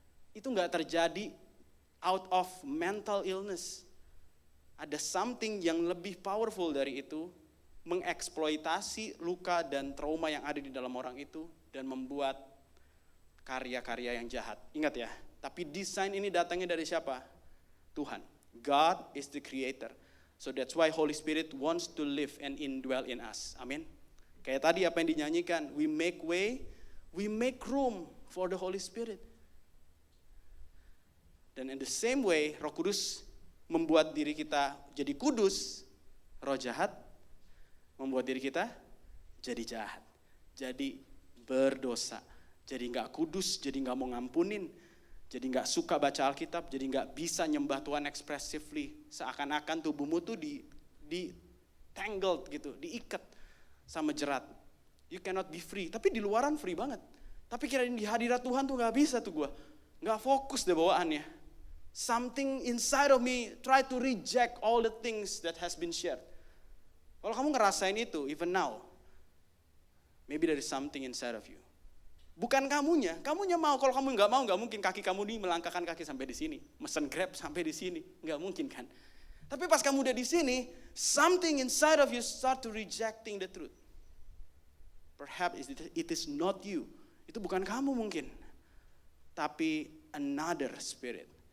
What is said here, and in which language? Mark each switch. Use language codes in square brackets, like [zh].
[id] Itu gak terjadi [en] out of mental illness. [id] Ada something yang lebih powerful dari itu, mengeksploitasi luka dan trauma yang ada di dalam orang itu dan membuat karya-karya yang jahat. Ingat ya, tapi desain ini datangnya dari siapa? Tuhan. [en] God is the creator. So that's why Holy Spirit wants to live and indwell in us. [id] Amin. Kayak tadi apa yang dinyanyikan, [en] we make way, we make room for the Holy Spirit. [id] Dan in the same way, Roh Kudus membuat diri kita jadi kudus, roh jahat membuat diri kita jadi jahat, jadi berdosa, jadi gak kudus, jadi gak mau ngampunin, jadi gak suka baca Alkitab, jadi gak bisa nyembah Tuhan expressively, seakan-akan tubuhmu tuh di tangled gitu, diikat sama jerat. [en] You cannot be free, [id] tapi di luaran free banget. Tapi kirain di hadirat Tuhan tuh gak bisa tuh gue, gak fokus deh bawaannya. [en] Something inside of me try to reject all the things that has been shared. [id] Kalau kamu ngerasain itu, [en] even now, maybe there is something inside of you. [id] Bukan kamunya mau. Kalau kamu nggak mau, nggak mungkin kaki kamu ini melangkahkan kaki sampai di sini, mesen Grab sampai di sini, nggak mungkin kan? Tapi pas kamu udah di sini, [en] something inside of you start to rejecting the truth. Perhaps it is not you. [id] Itu bukan kamu mungkin, tapi [en] another spirit.